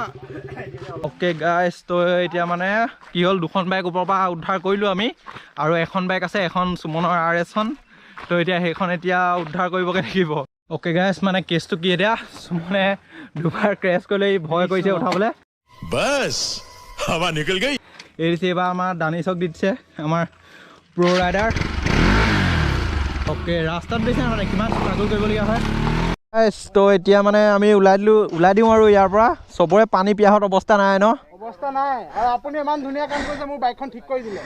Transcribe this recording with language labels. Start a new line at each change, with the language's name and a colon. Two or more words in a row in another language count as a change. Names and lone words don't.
English: okay guys,
Assamese: তো এতিয়া মানে কি হ'ল, 2খন বাইক ওপৰৰ পৰা উদ্ধাৰ কৰিলোঁ আমি, আৰু এখন বাইক আছে, এখন সুমনৰ RS-খন। তো এতিয়া সেইখন এতিয়া উদ্ধাৰ কৰিবগৈ লাগিব।
English: okay guys,
Assamese: মানে কেছটো কি এতিয়া, সুমনে দুবাৰ ক্ৰেছ কৰিলে ভয় কৰিছে উঠাবলৈ।
Hindi: बस हवा निकल गई।
Assamese: এই দিছে এইবাৰ আমাৰ দানিছক দি দিছে, আমাৰ
English: pro rider.
Assamese: অ'কে, ৰাস্তাত বেছি মানে কিমান ষ্ট্ৰাগল কৰিবলগীয়া হয়। তো এতিয়া মানে আমি ওলাই দিওঁ আৰু ইয়াৰ পৰা। চবৰে পানী পিয়াহত অৱস্থা নাই ন? অৱস্থা নাই, আৰু আপুনি ইমান ধুনীয়া কাম কৰিছে, মোৰ বাইকখন ঠিক কৰি দিলে।